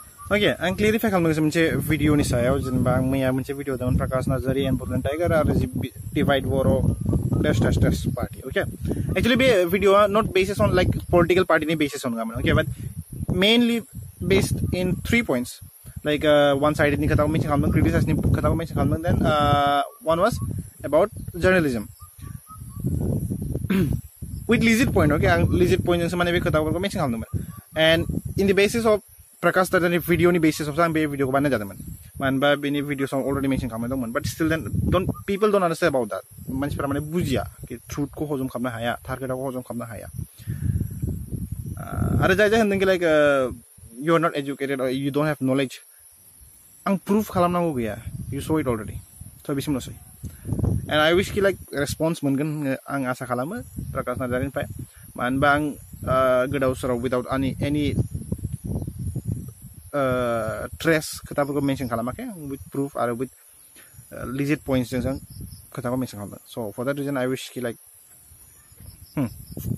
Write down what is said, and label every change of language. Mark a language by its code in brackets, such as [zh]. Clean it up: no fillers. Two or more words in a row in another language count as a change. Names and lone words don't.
[brx] Okay, आं क्लियरिफाई खालामदों मोनसे भिडिअनि सायाव जेनेबा आं मैया मोनसे भिडिअ दंमोन प्रकाश नार्जारी एन्ड बड'लेण्ड टाइगार आरो डिवाइड बर' टेस्ट पार्टी [en] okay actually [brx] बे भिडिअआ [en] not basis on like political [brx] पार्टीनि बेसिस नङामोन [en] okay but mainly based in 3 points like one sided [brx] नि खोथाखौ मेनसन खालामदों क्रिटिसाइजनि खोथाखौ मेनसन खालामदों देन [en] one was about journalism with legit point okay [brx] आं [en] legit point [brx] जोंसो माने बे खोथाफोरखौ मेनसन खालामदोंमोन [en] and in the basis of [brx] प्रकाश नार्जारीनि भिडिअनि [en] basis of [brx] आं बे भिडिअखौ बानायनाय जादोंमोन मानोबा बेनि भिडिअसआव [en] already mention [brx] खालामनाय दंमोन [en] but still then people don't understand about that [brx] मानसिफोरा माने बुजिया कि ट्रुथखौ हजम खालामनो हाया थार खोथाखौ हजम खालामनो हाया आरो जाय होनदों कि लाइक [en] you are not educated or you don't have knowledge [brx] आं प्रुफ खालामनांगौ गैया [en] you saw it already so [brx] बिसिमल'सै [en] and I wish [brx] कि [en] like response [brx] मोनगोन आं आसा खालामो प्रकाश नार्जारीनिफ्राय मानोबा आं गोदाव सोराव [en] without any [brx] ट्रेस खोथाफोरखौ मेनसन खालामाखै [en] with proof [brx] आरो [en] with legit points [brx] जों खोथाखौ मेनसन खालामदों [en] so for that reason I wish [brx] कि लाइक